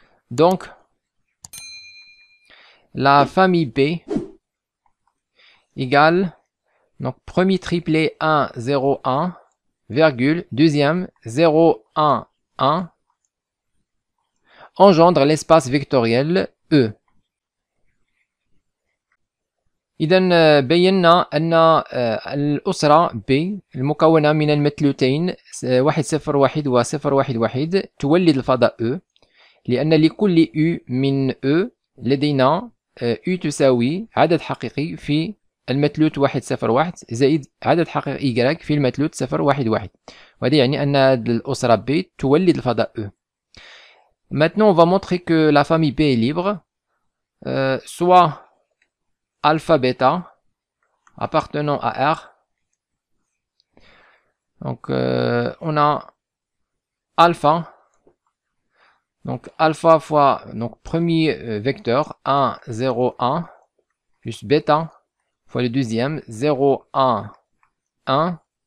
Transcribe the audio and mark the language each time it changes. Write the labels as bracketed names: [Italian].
[French] Donc, la famille B égale, donc premier triplet 1, 0, 1, virgule, deuxième 0, 1, 1, engendre l'espace vectoriel E. [Arabic] إذا بينا أن الأسرة B المكونة من المثلثين 1 0 1 و 0 1 1 تولد الفضاء E، لأن لكل U من E لدينا U تساوي عدد حقيقي في المثلث 1 0 1 زائد عدد حقيقي Y في المثلث 0 1 1، وهذا يعني أن الأسرة B تولد الفضاء E. [French] Maintenant, on va montrer que la famille B est libre, soit alpha bêta appartenant à R. Donc on a alpha, donc alpha fois donc premier vecteur 1 0 1 plus bêta fois le deuxième 0 1 1